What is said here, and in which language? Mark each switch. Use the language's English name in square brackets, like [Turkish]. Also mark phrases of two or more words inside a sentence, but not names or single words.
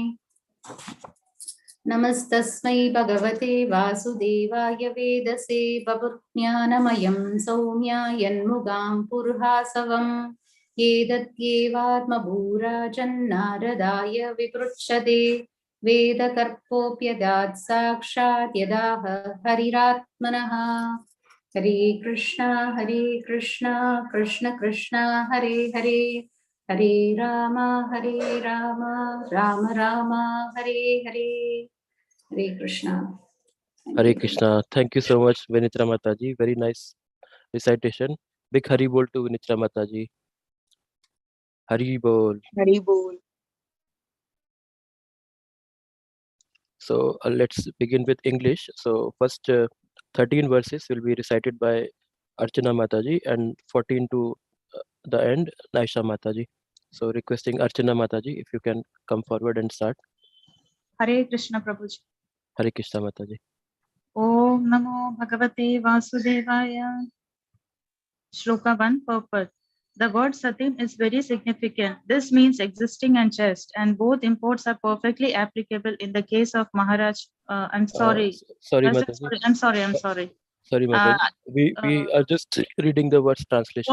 [Sanskrit] नमस्तस्मै भगवते वासुदेवाय वेदसे बभुज्ञानमयं सौम्यायन्मुगां पुरुहासवम् एतद्येवात्मभूराजन्नारदाय विपृच्छते वेदकर्पोऽप्यदात् साक्षात् यदाह हरिरात्मनः हरे कृष्णा कृष्ण कृष्ण हरे हरे हरे राम राम राम हरे हरे हरे कृष्णा [English] Hare Krishna. Thank you so much, Vinitra Mataji. Very nice recitation. Big Hari Bol to Vinitra Mataji. Hari Bol. Hari Bol. So let's begin with English. So first 13 verses will be recited by Archana Mataji and 14 to the end, Naisha Mataji. So requesting Archana Mataji, if you can come forward and start. Hare Krishna Prabhuji. Hare Krishna Mataji. [Sanskrit] Om Namo Bhagavate Vasudevaya. [English] Shloka 1 purport. The word Satim is very significant. This means existing and just, and both imports are perfectly applicable in the case of Maharaj. I'm sorry. Sorry, Mataji. I'm sorry. Sorry, Mataji. We are just reading the words translation.